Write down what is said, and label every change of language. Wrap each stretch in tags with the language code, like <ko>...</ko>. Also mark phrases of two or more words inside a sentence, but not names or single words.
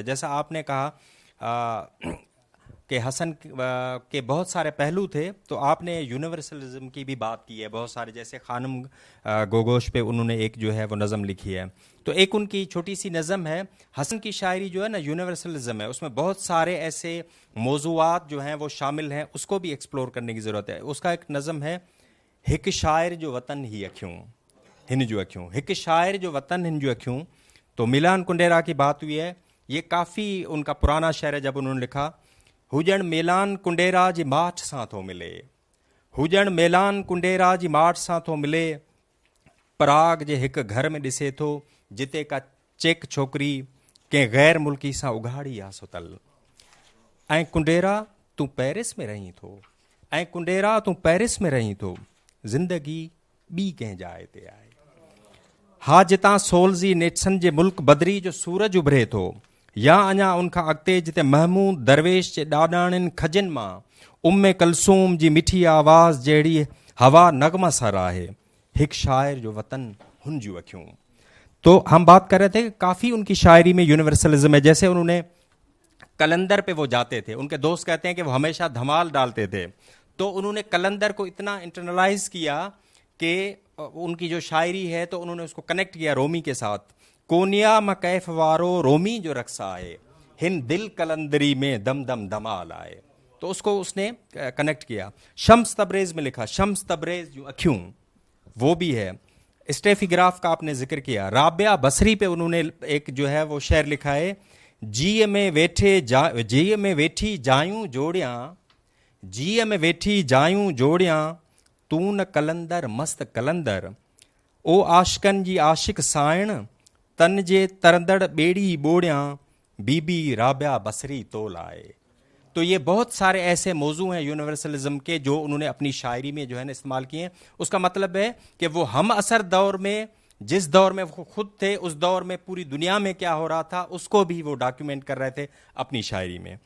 <ur>جیسا آپ نے کہا کہ حسن کے بہت سارے پہلو تھے، تو آپ نے یونیورسلزم کی بھی بات کی ہے بہت سارے، جیسے خانم گوگوش پہ انہوں نے ایک جو ہے وہ نظم لکھی ہے. تو ایک ان کی چھوٹی سی نظم ہے، حسن کی شاعری جو ہے نا یونیورسلزم ہے، اس میں بہت سارے ایسے موضوعات جو ہیں وہ شامل ہیں، اس کو بھی ایکسپلور کرنے کی ضرورت ہے. اس کا ایک نظم ہے,</ur> <sd>हिक शायर जो वतन ही अखियूं हिन जो अखियूं, हिक शायर जो वतन हिन जो अखियूं।</sd> <ur>تو میلان کنڈیرا کی بات ہوئی ہے، یہ کافی ان کا پرانا شعر ہے. جب انہوں نے لکھا,</ur> <sd>हुजण मेलान कुंडेरा जी माठ सां थो मिले, हुजण मेलान कुंडेरा जी माठ सां थो मिले, पराग जे हिक घर में ॾिसे थो, जिते का चेक छोकिरी कंहिं गैर मुल्की सां उघाड़ी आ सुतल। ऐं कुंडेरा तूं पेरिस में रहीं थो, ऐं कुंडेरा तूं पेरिस में रहीं थो, ज़िंदगी ॿी कंहिं जाइ ते आहे। हा जितां सोलज़ी नेठसनि जे मुल्क बदरी जो सूरज उभरे थो, या अञा उनखां अॻिते जिते महमूद दरवेश जे ॾाॾाणियुनि खजनि मां उम्मे कलसूम जी मिठी आवाज़ जहिड़ी हवा नगमा सर आहे, हिक शायर जो वतन हुन जूं अखियूं।</sd> <ur>تو ہم بات کر رہے تھے کہ کافی ان کی شاعری میں یونیورسلزم ہے. جیسے انہوں نے قلندر پہ وہ جاتے تھے، ان کے دوست کہتے ہیں کہ وہ ہمیشہ دھمال ڈالتے تھے، تو انہوں نے قلندر کو اتنا انٹرنلائز کیا کہ ان کی جو شاعری ہے تو انہوں نے اس کو کنیکٹ کیا رومی کے ساتھ.</ur> <sd>कोनिया म कैफ वारो रोमी जो रक्सा है, हिन दिल कलंदरी में दम दम धमाल आए,</sd> <ur>تو اس کو اس نے کنیکٹ کیا. شمس تبریز میں لکھا، شمس تبریز</ur> <sd>जो अखियूं,</sd> <ur>وہ بھی ہے. سٹیفی گراف کا آپ نے ذکر کیا. رابعہ بصری پہ انہوں نے ایک جو ہے وہ شعر لکھا ہے,</ur> <sd>जीअ में वेठी जायूं जोड़ियां, जीअ में वेठी जायूं जोड़ियां, तू न कलंदर मस्त कलंदर, ओ आशिकन जी आशिक साइण, तन जे तरंदड़ बेड़ी बोड़ियां, बीबी राबिया बसरी तोल आए।</sd> <ur>تو یہ بہت سارے ایسے موضوع ہیں یونیورسلزم کے جو انہوں نے اپنی شاعری میں جو ہے نا استعمال کیے ہیں. اس کا مطلب ہے کہ وہ ہم عصر دور میں، جس دور میں وہ خود تھے، اس دور میں پوری دنیا میں کیا ہو رہا تھا اس کو بھی وہ ڈاکومنٹ کر رہے تھے اپنی شاعری میں.</ur>